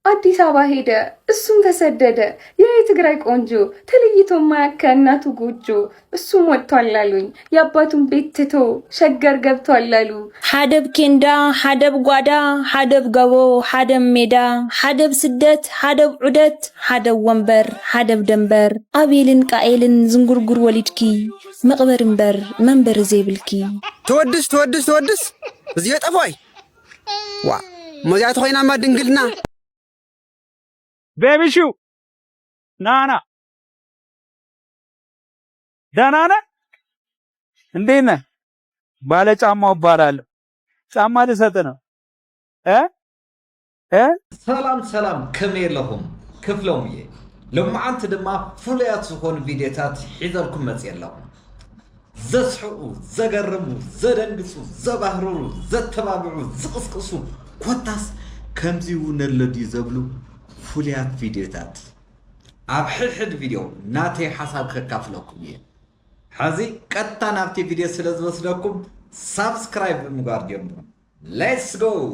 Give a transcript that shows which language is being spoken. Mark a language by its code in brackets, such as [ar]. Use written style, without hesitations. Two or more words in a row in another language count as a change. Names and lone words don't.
[am] አዲስ አበባ ሄደ፣ እሱም ተሰደደ። የትግራይ ቆንጆ ተለይቶ ማያከ እናቱ ጎጆ። እሱም ወጥቷል አሉኝ የአባቱን ቤት ትቶ ሸገር ገብቷል አሉ። [ti] ሓደብ ኬንዳ ሓደብ ጓዳ ሓደብ ገቦ ሓደብ ሜዳ ሓደብ ስደት ሓደብ ዑደት ሓደብ ወንበር ሓደብ ደንበር አቤልን ቃኤልን ዝንጉርጉር ወሊድኪ መቅበር እምበር መንበር ዘይብልኪ ተወድስ እዚ ጠፋይ ዋ መዚያት ኮይናማ ድንግልና [am] ቤቢሹ ናና ደህና ነህ? እንዴት ነህ? ባለ ጫማው እባላለሁ። ጫማ ልሰጥ ነው። [ti] ሰላም ከመየለኹም ክፍሎም እየ ልምዓንቲ ድማ ፍሉያት ዝኾኑ ቪድዮታት ሒዘልኩም መፅእ ኣለኹ። ዘስሕቁ፣ ዘገርሙ፣ ዘደንግፁ፣ ዘባህርሩ፣ ዘተባብዑ፣ ዝቕስቅሱ ኮታስ ከምዚ እውን ኣለድዩ ዘብሉ ፍሉያት ቪድዮታት ኣብ ሕድሕድ ቪድዮ ናተይ ሓሳብ ከካፍለኩም እየ። ሕዚ ቀጥታ ናብቲ ቪድዮ ስለ ዝወስደኩም ሳብስክራይብ ብምግባር ጀምሩ። [en] let's go።